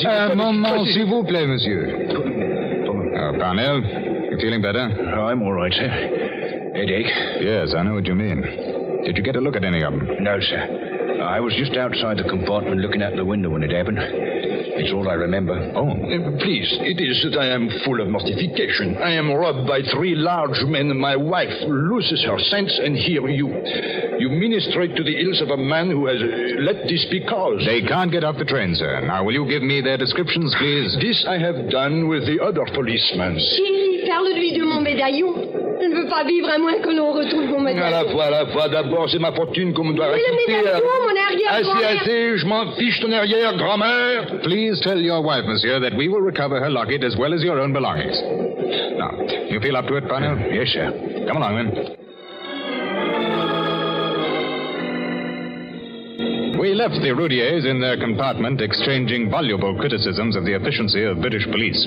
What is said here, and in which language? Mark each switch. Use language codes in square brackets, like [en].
[fr] Un moment, s'il vous plaît, monsieur. [en] Oh, Parnell, you feeling better? I'm all right, sir. Headache? Yes, I know what you mean. Did you get a look at any of them? No, sir. I was just outside the compartment looking out the window when it happened. It's all I remember. Oh. Please, it is that I am full of mortification. I am robbed by 3 large men. My wife loses her sense, and here you ministrate to the ills of a man who has let this be caused. They can't get off the train, sir. Now, will you give me their descriptions, please? This I have done with the other policemen. [fr] Chérie, parle-lui de mon médaillon. Je ne veux pas vivre à moins que l'on retrouve mon médaillon. À la fois. D'abord, c'est ma fortune qu'on me doit Oui, le acquitter. médaillon, mon arrière-grand-mère. Assez, je m'en fiche ton arrière, grand-mère. [en] Please tell your wife, monsieur, that we will recover her locket as well as your own belongings. Now, you feel up to it, Parnell? Yes, sir. Come along, then. We left the Roudiers in their compartment exchanging voluble criticisms of the efficiency of British police.